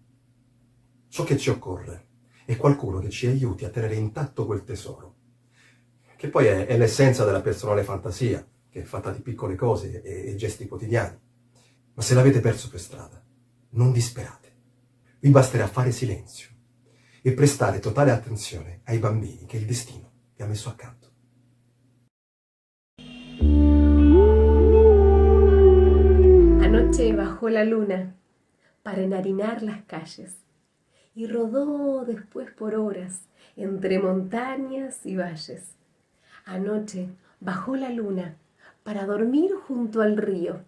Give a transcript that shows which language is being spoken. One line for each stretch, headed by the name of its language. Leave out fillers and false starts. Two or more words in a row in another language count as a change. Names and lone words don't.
Italian: Ciò che ci occorre è qualcuno che ci aiuti a tenere intatto quel tesoro, che poi è l'essenza della personale fantasia, che è fatta di piccole cose e gesti quotidiani. Ma se l'avete perso per strada, non disperate. Vi basterà fare silenzio e prestare totale attenzione ai bambini che il destino vi ha messo accanto.
Spanish: Anoche bajó la luna para enharinar las calles y rodó después por horas entre montañas y valles. Anoche bajó la luna para dormir junto al río.